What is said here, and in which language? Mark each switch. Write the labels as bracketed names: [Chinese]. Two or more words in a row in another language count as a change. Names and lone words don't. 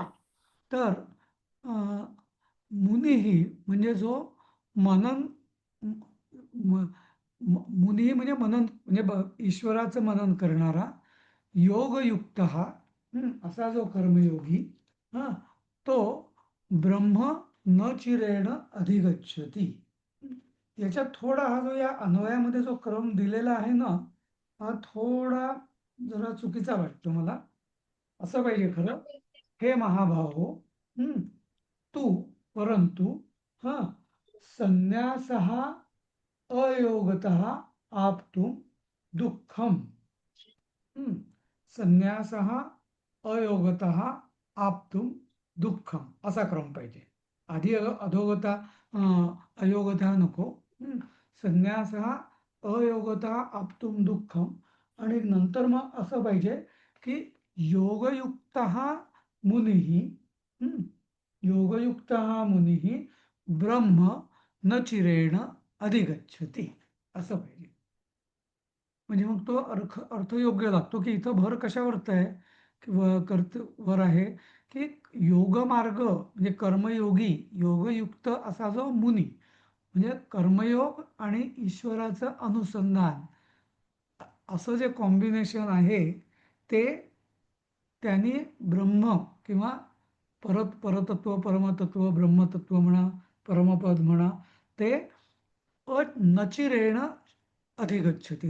[Marathi] हा तर मुनिही म्हणजे जो मनन मुनिही म्हणजे मनन म्हणजे ईश्वराचं मनन करणारा, योगयुक्त असा जो कर्मयोगी हा तो [Sanskrit] ब्रह्म न चिरेण अधिगच्छति. [Marathi] याच्यात थोडा हा जो या अन्वयामध्ये जो क्रम दिलेला आहे ना, हा थोडा जरा चुकीचा वाटतो मला. असं पाहिजे खरं, [Sanskrit] हे महाभाहो [Marathi] तू परंतु हा [Sanskrit] संन्यासः अयोगतः आप्तुं दुःखम. संन्यासः अयोगतः आप्तुं दुःखम [Marathi] असा क्रम पाहिजे. आधी अधोगता अयोगता नको. [Sanskrit] संन्यासः अयोगतः आप्तुं दुःखम [Marathi] आणि नंतर मग असं पाहिजे की [Sanskrit] योगयुक्तः मुनिः योगयुक्तः मुनिः ब्रह्म न चिरेण अधिगच्छति [Marathi] असं पाहिजे. म्हणजे मग तो अर्थ योग्य लागतो की इथं भर कशावरत आहे किंवा वर आहे की योगमार्ग म्हणजे कर्मयोगी योगयुक्त असा जो मुनी म्हणजे कर्मयोग आणि ईश्वराचं अनुसंधान असं जे कॉम्बिनेशन आहे ते त्यांनी ब्रह्म किंवा परतत्व परमतत्व ब्रह्मतत्व म्हणा परमपद म्हणा ते [Sanskrit] नचिरेण अधिगच्छति.